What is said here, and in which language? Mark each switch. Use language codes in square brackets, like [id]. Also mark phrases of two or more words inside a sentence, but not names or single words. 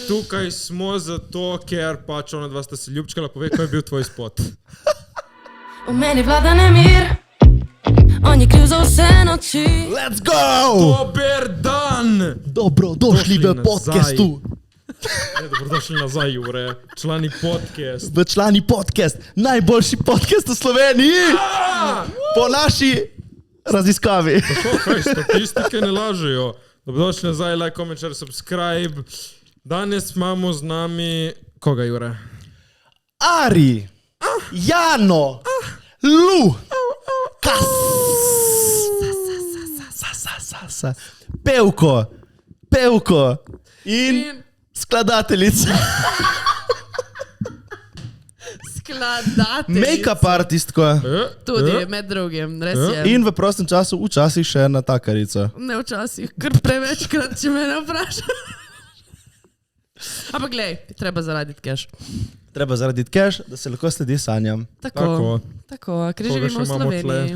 [sl] tukaj smo zato, ker pač ona dva sta se ljubčkala. Povej, kaj je bil tvoj spot? V meni vlada nemir, on je kriv za vse noči. [en] Let's go! [sl] Dober dan! Dobrodošli v podcastu. Dobrodošli nazaj, Jure. Člani podcast. V člani podcast. Najboljši podcast v Sloveniji. Po naši raziskavi. Tako, kaj, statistike ne lažejo. Dobrodošli nazaj, [en] like, comment, share, subscribe. [sl] Danes imamo z nami... Koga, Jure? Ari. Jano. Lu. Pevko. In skladateljica. Skladateljica. Make-up artistko. Tudi, med drugim, res je. In v prostem času včasih še natakarica. Ne včasih, kar prevečkrat, če me ne vprašaš. Ampak glej, treba zaraditi cash. Treba zaraditi cash, da se lahko sledi sanjam. Tako, ker živimo v Sloveniji.